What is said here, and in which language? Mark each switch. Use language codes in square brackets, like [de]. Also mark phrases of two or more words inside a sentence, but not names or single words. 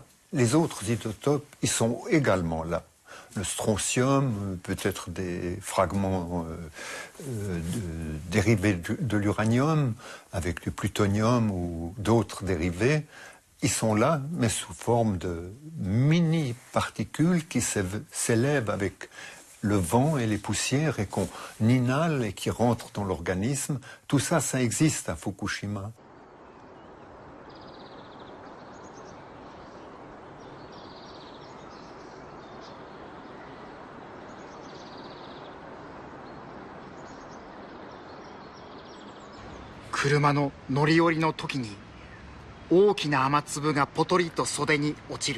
[fr] Les autres isotopes, ils sont également là. Le strontium, peut-être des fragments dérivés de l'uranium, avec du plutonium ou d'autres dérivés, ils sont là, mais sous forme de mini-particules qui s'élèvent avec le vent et les poussières et qu'on inhale et qui rentrent dans l'organisme. Tout ça, ça existe à Fukushima. [ja] 車の乗り降りの時に大きな雨粒がポトリと袖に落ちる。